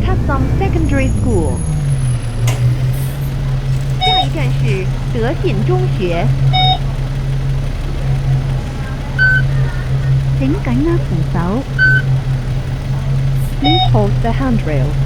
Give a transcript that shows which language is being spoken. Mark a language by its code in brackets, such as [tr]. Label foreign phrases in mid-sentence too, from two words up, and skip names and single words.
[en] Blossom Secondary School。 [zh] 下一站是德信中学。請緊握扶手。 [en] Please hold the handrail。